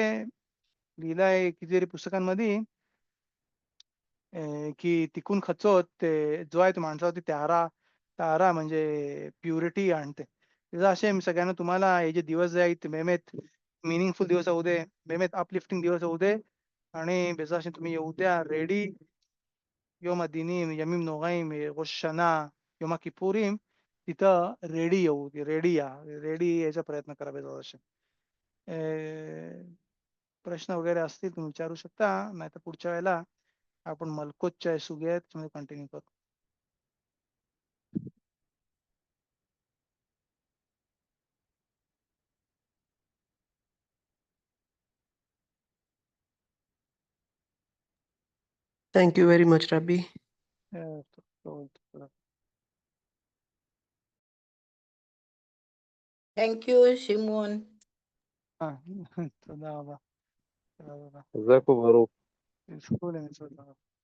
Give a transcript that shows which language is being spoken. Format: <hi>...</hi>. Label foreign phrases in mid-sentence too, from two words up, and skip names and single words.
<mr>लिहिलं आहे कितीतरी पुस्तकांमध्ये की</mr> <he>תיקון חצות</he> <mr>जो आहे तो माणसावरती तारा तारा म्हणजे प्युरिटी आणते. त्याचं असे मी सगळ्यांना तुम्हाला हे जे दिवस जे आहेत मेहमेत मीनिंगफुल दिवस होऊ दे, मेहमेत अपलिफ्टिंग दिवस होऊ दे आणि बेजाशन तुम्ही येऊ द्या रेडी</mr> <he>יום הדינים, ימים נוראים, ראש השנה, יום הכיפורים,</he> <mr>तिथं रेडी या. रेडी यायचा प्रयत्न करा</mr> <he>בעזרת השם.</he> <mr>प्रश्न वगैरे असतील तुम्ही विचारू शकता. नाहीतर पुढच्या वेळेला आपण मलकोतच्या सुग्या आहेत त्याच्यामध्ये कंटिन्यू करू.</mr> <en>Thank you very much, Rabbi. Thank you, Shimon.</en> <he>תודה רבה. תודה רבה. חזק וברוך. תזכו למצוות הרב.</he>